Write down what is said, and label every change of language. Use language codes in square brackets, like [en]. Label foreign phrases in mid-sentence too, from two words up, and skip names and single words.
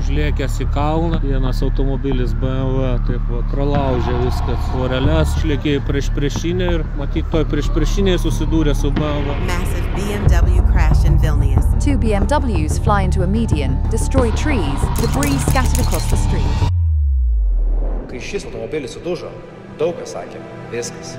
[lt] lėkęs į kalną. Vienas automobilis BMW taip va pralaužė viskas voreles, išlėkėjo priešinę ir matyt toj priešinėje susidūrė su BMW. [en] Massive BMW crash in Vilnius. 2 BMWs fly into a median, destroy trees, debris scattered across the street. [lt] Kai šis automobilis sudužo, daug kas sakė, viskas.